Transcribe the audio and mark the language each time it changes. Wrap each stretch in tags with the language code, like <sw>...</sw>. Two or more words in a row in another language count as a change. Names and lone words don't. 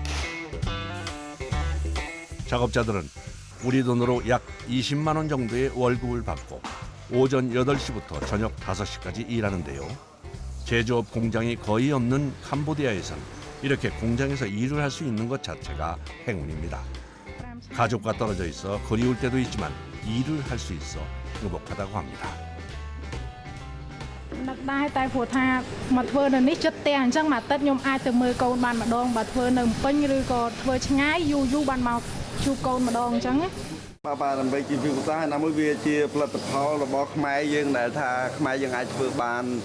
<ko>작업자들은 우리 돈으로 약 20만 원 정도의 월급을 받고 오전 8시부터 저녁 5시까지 일하는데요. 제조업 공장이 거의 없는 캄보디아에선 이렇게 공장에서 일을 할 수 있는 것 자체가 행운입니다. 가족과 떨어져 있어 그리울 때도 있지만 일을 할 수 있어 행복하다고 합니다.</ko> <km>នឹកដែរតែព្រោះថាមកធ្វើនៅនេះចិត្តតែអញ្ចឹងមួយអាទិត្យខ្ញុំអាចទៅមើលកូនបានម្ដងបើធ្វើនៅពេញឬក៏ធ្វើឆ្ងាយយូរបានមកជួបកូនម្ដងអញ្ចឹងណា បាទដើម្បីជាវិសាណាមួយវាជាផលិតផលរបស់ខ្មែរយើងដែលថាខ្មែរយើងអាចធ្វើបាន</km>